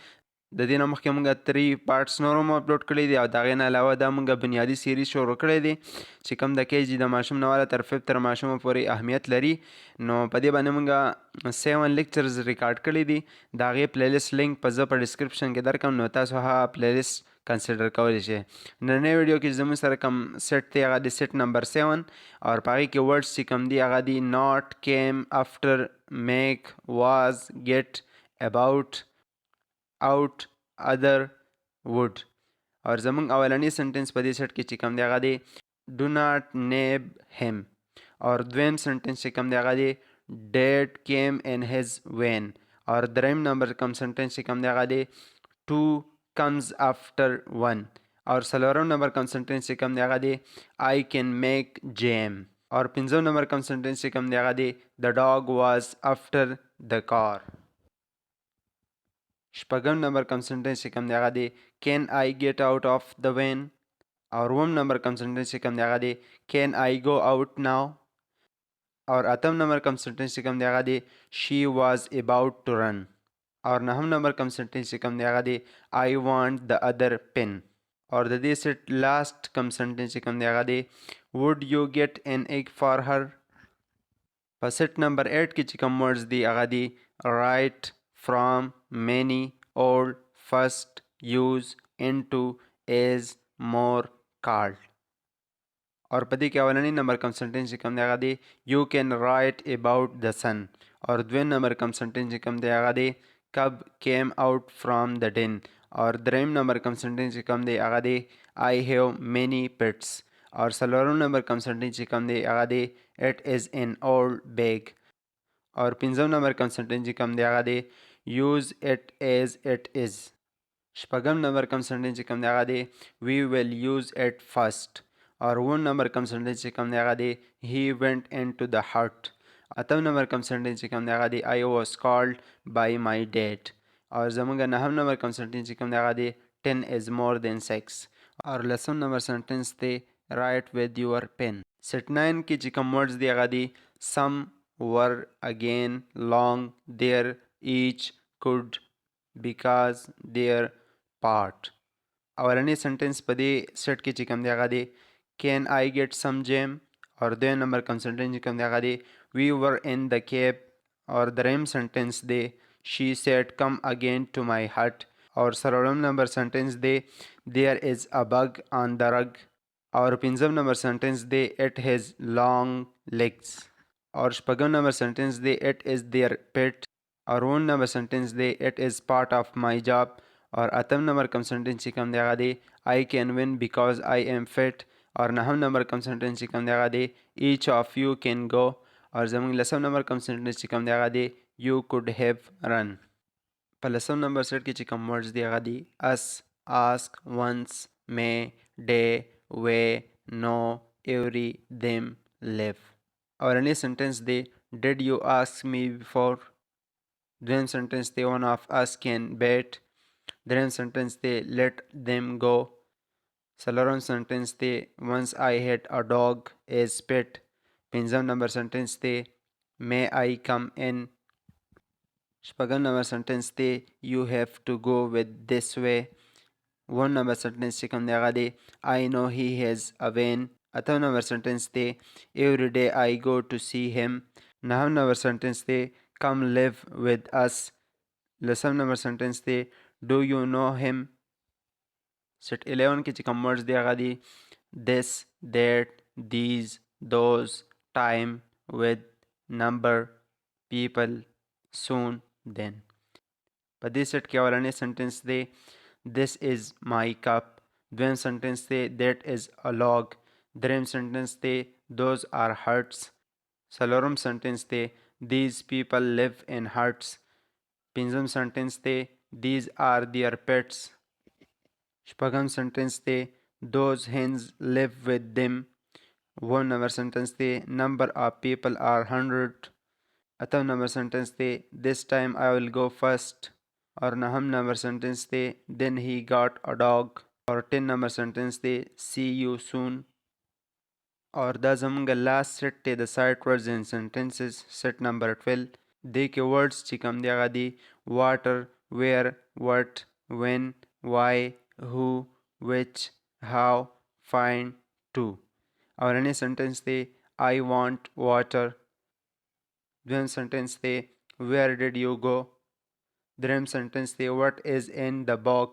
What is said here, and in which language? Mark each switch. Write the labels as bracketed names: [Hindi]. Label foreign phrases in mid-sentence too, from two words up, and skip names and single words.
[Pashto] د دې نه مخکې موږ 3 پارټس نور هم اپلوډ کړي دي او د هغې نه علاوه دا موږ بنیادي سیریز شروع کړی دی چې کوم د KG د ماشوم نه واله تر 5 تر ماشومه پورې اهمیت لري. نو په دې باندې موږ 7 لیکچرز ریکارډ کړي دي. د هغې [English] playlist link [Pashto] په زه په ډسکرپشن کې درکړم، نو تاسو هغه پلی لیست کنسیډر کولی شئ. نننۍ ویډیو کې زموږ سره کوم سیټ دی هغه دی سیټ نمبر 7 او په هغې کې ورډز چې کوم دي هغه دي [English] not, came, after, make, was, get, about, out, other, [Pashto] ووډ. او زموږ اولنی سنټنس په دې سیټ کې چې کوم دی هغه دی [English] do not nab him. [Pashto] او دویم سنټنس چې کوم دی هغه دی [English] Dad came in his van. [Pashto] او دریم نمبر کوم سنټنس چې کوم دی هغه دی [English] two comes after one. [Pashto] اور څلورم نمبر کوم سنټنس چې کوم دی هغه دی [English] I can make jam. [Pashto] اور پنځم نمبر کوم سنټنس چې کوم دی هغه دی [English] the dog was after the car. [Pashto] شپږم نمبر کوم سنټنس چې کوم دی هغه دی [English] can I get out of the van. [Pashto] اور اووم نمبر کوم سنټنس چې کوم دی هغه دی [English] can I go out now. [Pashto] اور اتم نمبر کوم سنټنس چې کوم دی هغه دی [English] she was about to run. [Pashto] اور نهم نمبر کوم سنټنس چې کوم دی هغه دی [English] I want the other pen. [Pashto] اور د دې سیټ لاست کوم سنټنس چې کوم دی هغه دی [English] would you get an egg for her. [Pashto] په سیټ نمبر 8 کې چې کوم ورډز دی هغه دی [English] right، from، many، old، first، use، into، is، more، called. [Pashto] اور په دې کې اولنی نمبر کوم سنټنس چې کوم دی هغه دی [English] you can write about the sun. [Pashto] اور دویم نمبر کوم سنټنس چې کوم دی هغه دی [English] cub came out from the den. [Pashto] اور دریم نمبر کوم سنټنس چې کوم دی هغه دی [English] I have many pets. [Pashto] اور څلورم نمبر کوم سنټنس چې کوم دی هغه دی [English] it is an old bag. [Pashto] اور پنځم نمبر کوم سنټنس چې کوم دی هغه دی [English] use it as it is. [Pashto] شپږم نمبر کوم سنټنس چې کوم دی هغه دی [English] we will use it first. [Pashto] اور اووم نمبر کوم سنټنس چې کوم دی هغه دی [English] he went into the hut. [Pashto] اتم نمبر کوم سنټنس چې کوم دی هغه دی [English] I was called by my dad. [Pashto] اور زموږ نهم نمبر کوم سنټنس چې کوم دی هغه دی [English] 10 is more than 6. [Pashto] اور لسم نمبر سنټنس دی [English] write with your pen. [Pashto] سیټ 9 کې چې کوم ورډز دی هغه دی some، were، again، long، there، each، could، because، their، part. اولنی سنټنس په دې سیټ کې چې کوم دی هغه دی [English] can I get some jam. [Pashto] اور دویم نمبر کوم سنټنس چې کوم دی هغه دی [English] we were in the cab. [Pashto] اور دریم سنټنس دی [English] she said come again to my hut. [Pashto] اور څلورم نمبر سنټنس دی [English] there is a bug on the rug. [Pashto] اور پنځم نمبر سنټنس دی [English] it has long legs. [Pashto] اور شپږم نمبر سنټنس دی [English] it is their pet. [Pashto] اور اووم نمبر سنټنس دی [English] it is part of my job. [Pashto] اور اتم نمبر کوم سنټنس چې کوم دی هغه دی [English] I can win because I am fit. [Pashto] اور نهم نمبر کوم سنټنس چې کوم دی هغه دی [English] each of you can go. [Pashto] اور زموږ لسم نمبر کوم سنټنس چې کوم دی هغه دی [English] you could have run. [Pashto] په لسم نمبر سیټ کې چې کوم ورډز دی هغه دی [English] us، ask، once، may، day، way، no، every، them، live. [Pashto] اولنی سنټنس دی [English] did you ask me before. [Pashto] دویم سنټنس دی [English] one of us can bet. [Pashto] دریم سنټنس دی [English] let them go. [Pashto] څلورم سنټنس دی [English] once I had a dog as pet. [Pashto] پنځم نمبر سنټنس دی [English] may I come in. [Pashto] شپږم نمبر سنټنس دی [English] you have to go with this way. [Pashto] اووم نمبر سنټنس چې کوم دی هغه دی [English] I know he has a van. [Pashto] اتم نمبر سنټنس دی [English] every day I go to see him. [Pashto] نهم نمبر سنټنس دی [English] come live with us. [Pashto] لسم نمبر سنټنس دی [English] do you know him. [Pashto] سیټ 11 کې چې کوم ورډز دی هغه دی [English] this، that، these، those، time، with، number، people، soon، then. [Pashto] په دې سیټ کې اولنی سنټنس دی [English] this is my cup. [Pashto] دویم سنټنس دی [English] that is a log. [Pashto] دریم سنټنس دی [English] those are huts. [Pashto] څلورم سنټنس دی [English] these people live in huts. [Pashto] پنځم سنټنس دی [English] these are their pets. [Pashto] شپږم سنټنس دی [English] those hens live with them. [Pashto] اووم نمبر سنټنس دی [English] number of people are 100. [Pashto] اتم نمبر سنټنس دی [English] this time I will go first. [Pashto] اور نهم نمبر سنټنس دی [English] then he got a dog. [Pashto] اور 10 نمبر سنټنس دی [English] see you soon. और [Pashto] دا زمونږ [English] last set [Pashto] دی د [English] sight words and sentences set number 12. [Pashto] دې کې [English] words [Pashto] چې کوم دی هغه دی [English] water, where, what, when, why, who, which, how, find, to. [Pashto] اولنی sentence دی [English] I want water. [Pashto] دویم sentence دی [English] where did you go. [Pashto] دریم sentence دی [English] what is in the box.